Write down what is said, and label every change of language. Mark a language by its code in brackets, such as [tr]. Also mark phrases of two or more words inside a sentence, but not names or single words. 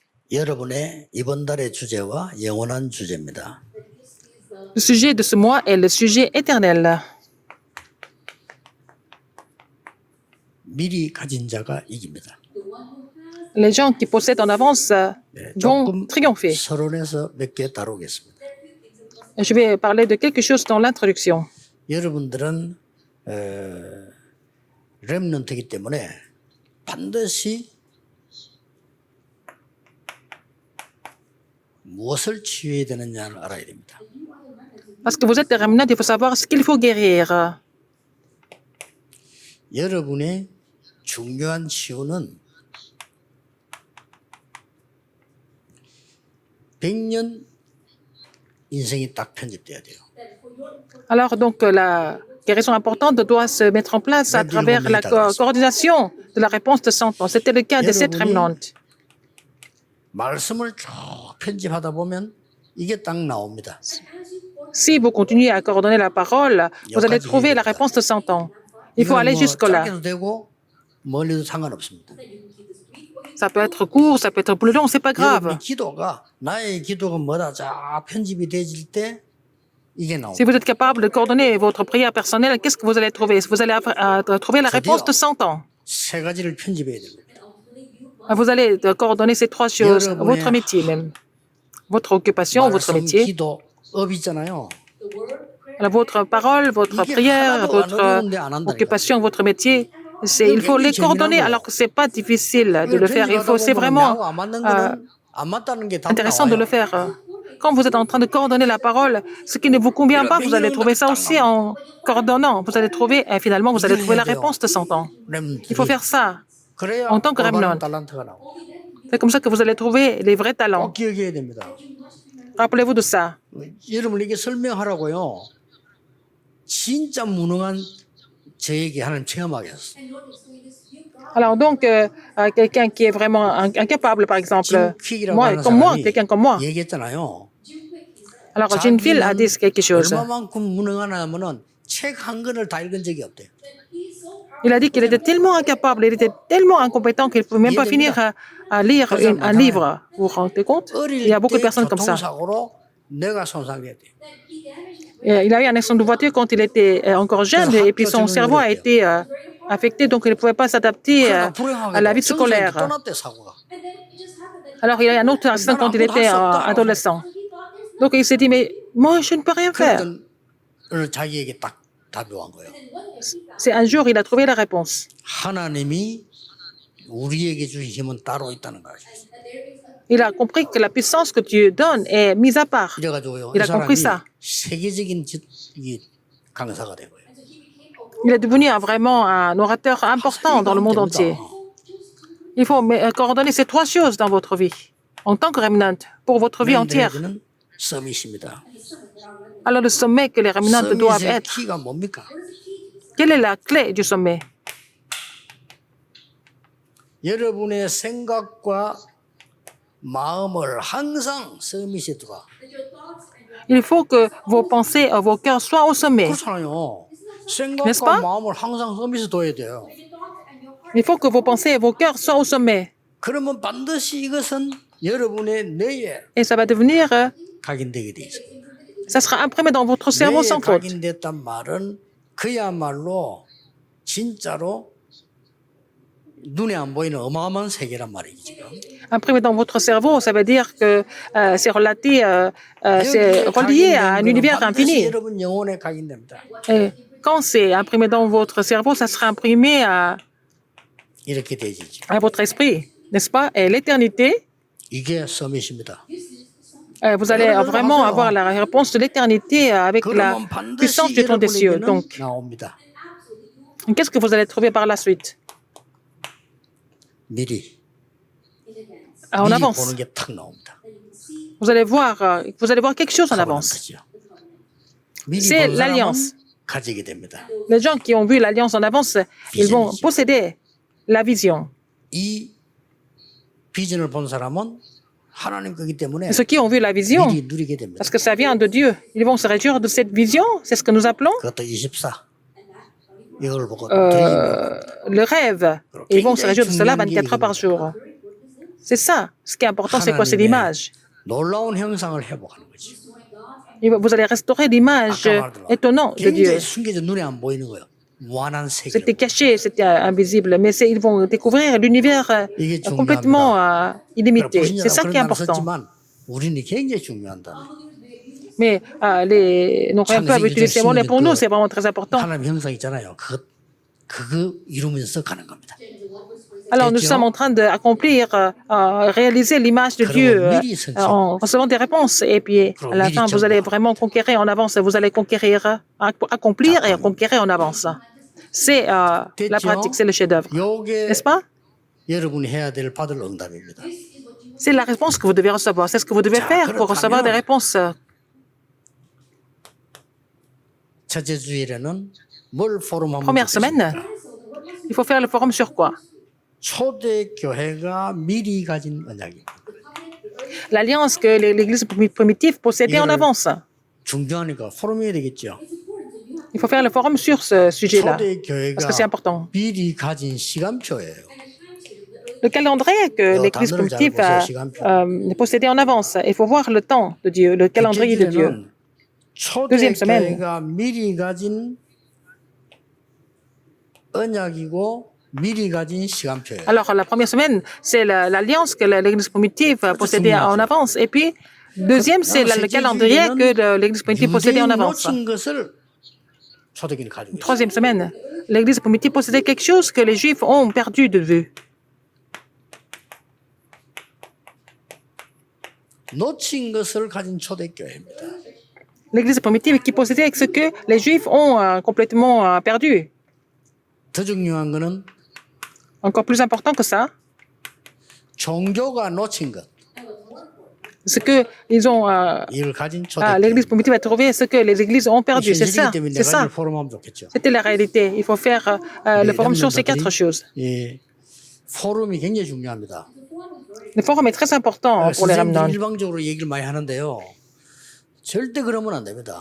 [ko] 여러분의 이번 달의 주제와 영원한 주제입니다. [fr] Le sujet de ce mois est le sujet éternel. [ko] 미리 가진 자가 이깁니다. [fr] Les gens qui possèdent en avance vont [ko] 조금 [fr] triompher. [ko] 서론에서 몇 개 다루겠습니다. [fr] Je vais parler de quelque chose dans l'introduction. [ko] 여러분들은 렘넌트이기 때문에 반드시 무엇을 치유해야 되느냐를 알아야 됩니다. [fr] Parce que vous êtes des remnants, il faut savoir ce qu'il faut guérir. [ko] 여러분의 중요한 치유는 100년 인생이 딱 편집돼야 돼요. [fr] Alors, donc, la guérison importante doit se mettre en place à travers la coordination de la réponse de 100 ans. C'était le cas de cette remnante. [ko] 말씀을 쭉 편집하다 보면 이게 딱 나옵니다. [fr] Si vous continuez à coordonner la parole, vous allez trouver la réponse de 100 ans. Il faut aller jusque-là. [ko] 짧게도 되고 멀리도 상관없습니다. [fr] Ça peut être court, ça peut être plus long, c'est pas grave. [ko] 여러분의 기도가 나의 기도가 뭐다 자 편집이 되질 때 이게 [fr] Si [ko] 나옵니다. [fr] vous êtes capable de coordonner votre prière personnelle, qu'est-ce que vous allez trouver? Vous allez trouver la réponse de 100 ans. [ko] 세 가지를 편집해야 됩니다. [fr] Vous allez coordonner ces trois choses, votre métier même, votre occupation, votre [ko] 말씀, [fr] métier, [ko] 기도, 업 있잖아요. [fr] votre parole, votre prière, votre occupation, votre métier. Il faut les coordonner alors que c'est pas difficile de le faire. C'est vraiment intéressant de le faire. Quand vous êtes en train de coordonner la parole, ce qui ne vous convient pas, vous allez trouver ça aussi en coordonnant. Vous allez trouver, et finalement, vous allez trouver la réponse de 100 ans. Il faut faire ça en tant que remnant. C'est comme ça que vous allez trouver les vrais talents. [ko] 꼭 기억해야 됩니다. [fr] Rappelez-vous de ça. [ko] 여러분 이게 설명하라고요. 진짜 무능한 저에게 하나님 체험하게 했어. [fr] Alors donc, quelqu'un qui est vraiment incapable, par exemple, quelqu'un comme moi. [ko] 얘기했잖아요. [fr] Alors, Jim Phil a dit quelque chose. [ko] 얼마만큼 무능하냐면은 책 한 권을 다 읽은 적이 없대요. [fr] Il a dit qu'il était tellement incapable, il était tellement incompétent qu'il ne pouvait même pas finir à lire un livre. Vous vous rendez compte? Il y a beaucoup de personnes comme ça. [ko] 교통사고로 뇌가 손상됐대요. [fr] Il a eu un accident de voiture quand il était encore jeune et puis son cerveau a été affecté, donc il ne pouvait pas s'adapter à la vie scolaire. [ko] 또 났대 사고가. [fr] Alors, il a eu un autre accident quand il était adolescent. Donc, il s'est dit, mais moi, je ne peux rien faire. [ko] 그랬더니 오늘 자기에게 딱 답이 온 거예요. [fr] C'est un jour, il a trouvé la réponse. [ko] 하나님이 우리에게 주신 힘은 따로 있다는 거죠. [fr] Il a compris que la puissance que Dieu donne est mise à part. [ko] 이래가지고요. [fr] Il [ko] 이 [fr] a compris [ko] 사람이 [fr] ça. [ko] 세계적인 강사가 되고요. [fr] Il est devenu vraiment un orateur important dans le monde entier. Il faut coordonner ces trois choses dans votre vie, en tant que remnant, pour votre vie entière. [ko] 서밋입니다. [fr] Alors, le sommet que les remnants doivent [ko] 서밋의 [fr] être, [ko] 키가 뭡니까? [fr] quelle est la clé du sommet? [ko] 여러분의 생각과 마음을 항상 서밋에 두라. [fr] Il faut que vos pensées, vos cœurs soient au sommet. [ko] 그렇잖아요. [fr] N'est-ce pas? [ko] 생각과 마음을 항상 서밋에 둬야 돼요. [fr] Il faut que vos pensées et vos cœurs soient au sommet. [ko] 그러면 반드시 이것은 여러분의 뇌에 [fr] Et ça va devenir, [ko] 각인되게 돼 있어요. [fr] ça sera imprimé dans votre cerveau [ko] 뇌에 [fr] sans faute. [ko] 각인됐단 말은 그야말로 진짜로 눈에 안 보이는 어마어마한 세계란 말이지 지금. [fr] Imprimé dans votre cerveau, ça veut dire que c'est relié à un univers infini. [ko] 여러분 영혼에 각인됩니다. [fr] Et quand c'est imprimé dans votre cerveau, ça sera imprimé [ko] 이렇게 되지죠. [fr] à votre esprit, n'est-ce pas? Et l'éternité, [ko] 이게 서밋입니다. [fr] vous allez vraiment avoir la réponse de l'éternité avec la [ko] 그러면 [fr] puissance [ko] 반드시 [fr] du trône des cieux. [ko] 여러분에게는 [fr] Donc, [ko] 나옵니다. [fr] qu'est-ce que vous allez trouver par la suite? [ko] 미리 [fr] En [ko] 미리 [fr] avance. [ko] 보는 게 탁 나옵니다. [fr] Vous allez voir quelque chose en avance. [ko] 미리 [fr] C'est [ko] 본 [fr] l'alliance. [ko] 사람은 가지게 됩니다. [fr] Les gens qui ont vu l'alliance en avance, ils vont posséder la vision. [ko] 이 비전을 본 사람은 하나님 거기 때문에 [fr] Et ceux qui ont vu la vision, [ko] 미리 누리게 됩니다. [fr] parce que ça vient de Dieu, ils vont se réjouir de cette vision, c'est ce que nous appelons [ko] 그것도 24. 이걸 보고 드림을 [fr] le rêve. Et ils vont se réjouir de cela 24 heures par jour. C'est ça. Ce qui est important, c'est quoi? C'est l'image. [ko] 놀라운 형상을 회복하는 거지. [fr] Vous allez restaurer l'image étonnante de Dieu. [ko] 굉장히 숨겨져 눈에 안 보이는 거예요. 무한한 세계. [fr] C'était caché, c'était invisible, mais ils vont découvrir l'univers complètement illimité. C'est ça qui est important. [ko] 우리는 굉장히 중요한다. [fr] Mais nos rien peuvent utiliser ces mots-là pour nous, c'est vraiment très important. [ko] 하나님 형상 있잖아요. 그거 이루면서 가는 겁니다. [fr] Alors, nous sommes en train d'accomplir, réaliser l'image de Dieu en recevant des réponses. Et puis, à la fin, vous allez vraiment conquérir en avance. Vous allez conquérir, accomplir et conquérir en avance. C'est la pratique, c'est le chef-d'œuvre. N'est-ce pas? [ko] 여러분이 해야 될 받을 응답입니다. [fr] C'est la réponse que vous devez recevoir. C'est ce que vous devez faire pour recevoir des réponses. [ko] 첫째 주일에는 뭘 포럼하면 [fr] Première semaine, il faut faire le forum sur quoi? [ko] 초대교회가 미리 가진 언약입니다. [fr] L'alliance que l'Église primitive possédait en avance. [ko] 중요하니까 포럼해야 되겠죠. [fr] Il faut faire le forum sur ce sujet-là, parce que c'est [ko] 초대교회가 [fr] important. [ko] 미리 가진 시간표예요. [fr] Le calendrier que l'Église primitive possédait en avance. Il faut voir le temps de Dieu, le calendrier de Dieu. Deuxième semaine. [ko] 초대교회가 미리 가진 언약이고 미리 가진 시간표예요. [fr] Alors, la première semaine, c'est l'alliance que l'Église primitive possédait en avance. Et puis, deuxième, c'est le calendrier que l'Église primitive possédait en avance. [ko] 놓친 것을 초대교회는 가지고 있어요. [fr] Troisième semaine, l'Église primitive possédait quelque chose que les Juifs ont perdu de vue. [ko] 놓친 것을 가진 초대교회입니다. [fr] L'Église primitive qui possédait ce que les Juifs ont complètement perdu. [ko] 더 중요한 거는 [fr] Encore plus important que ça, [ko] 종교가 놓친 것. [fr] ce que ils ont, [ko] 이걸 가진 초대교회. [fr] l'Église primitive a trouvé ce que les Églises ont perdu. C'est ça, [ko] 때문에 [fr] c'est [ko] 내가 [fr] ça. [ko] 이제 포럼하면 좋겠죠. [fr] C'était la réalité. Il faut faire le forum sur ces quatre choses. [ko] 예, 포럼이 굉장히 중요합니다. [fr] Le forum est très important pour les [ko] 선생님들 [fr] remnants. [ko] 일방적으로 얘기를 많이 하는데요. 절대 그러면 안 됩니다.